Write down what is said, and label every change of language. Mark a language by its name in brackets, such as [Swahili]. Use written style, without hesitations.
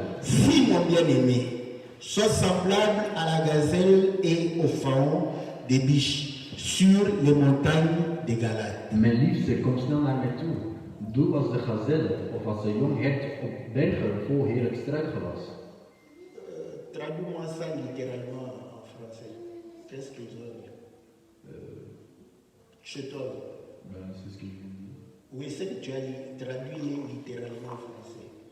[French] Fuis mon bien-aimé, sois semblable à la gazelle et au faon des biches sur les montagnes de Galade. [Dutch] Mijn liefste, kom snel naar mij toe. Doe als de gazelle of als een jong hert op bergen vol heerlijk struikgewas. [French] Traduis-moi ça littéralement en français. Qu'est-ce que je veux dire? Chez toi. C'est ce qu'il dit. Oui, c'est que tu as traduit littéralement en français.